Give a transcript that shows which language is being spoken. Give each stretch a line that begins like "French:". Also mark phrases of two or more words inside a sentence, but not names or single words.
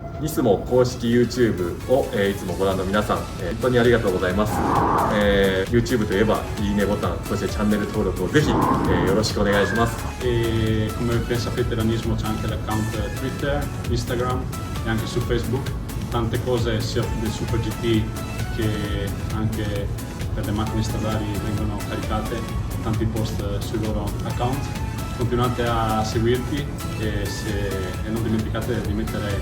Japanese: つも公式 YouTube を、いつもご覧の皆さん、本当にありがとうございます。YouTube といえばいいねボタン、そしてチャンネル登録をぜひ、よろしくお願いします。
Italian: E come ben sapete l'Anismo c'è anche l'account Twitter, Instagram e anche su Facebook, tante cose sia del Super GT che anche per le macchine stradali vengono caricate, tanti post sui loro account. Continuate a seguirti e non dimenticate di mettere mi piace.